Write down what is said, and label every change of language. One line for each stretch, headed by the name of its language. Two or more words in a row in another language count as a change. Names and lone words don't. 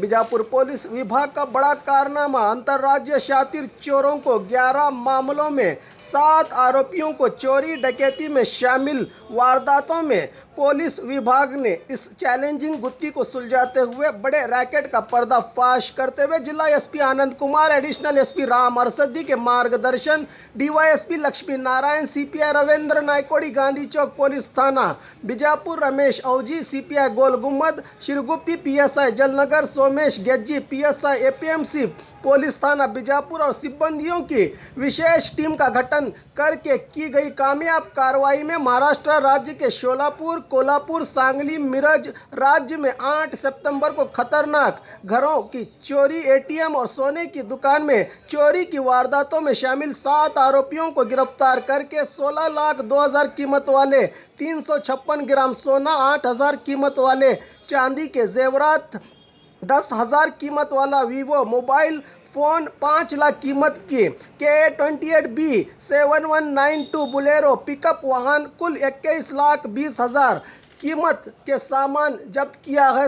Hindi: बीजापुर पुलिस विभाग का बड़ा कारनामा। अंतर्राज्यीय शातिर चोरों को 11 मामलों में 7 आरोपियों को चोरी डकैती में शामिल वारदातों में पुलिस विभाग ने इस चैलेंजिंग गुत्थी को सुलझाते हुए बड़े रैकेट का पर्दाफाश करते हुए जिला एसपी आनंद कुमार, एडिशनल एसपी राम अरसदी के मार्गदर्शन, डीवाईएसपी लक्ष्मी नारायण, सीपीआई रविंद्र नायकोड़ी, गांधी चौक पुलिस थाना बीजापुर रमेश औजी, सीपीआई गोल गुम्मद शिरगुप्पी, पीएसआई जलनगर सोमेश गेज्जी, पीएसआई एपीएमसी पुलिस थाना बीजापुर और सिब्बंदियों की विशेष टीम का गठन करके की गई कामयाब कार्रवाई में महाराष्ट्र राज्य के शोलापुर, कोल्हापुर, सांगली, मिरज राज्य में 8 सितंबर को खतरनाक घरों की चोरी, एटीएम और सोने की दुकान में चोरी की वारदातों में शामिल 7 आरोपियों को गिरफ्तार करके 16,02,000 कीमत वाले 356 ग्राम सोना, 8,000 कीमत वाले चांदी के जेवरात, 10,000 कीमत वाला वीवो मोबाइल फ़ोन, 5 लाख कीमत की KA28B7192 बुलेरो पिकअप वाहन, कुल 21,20,000 कीमत के सामान जब्त किया है।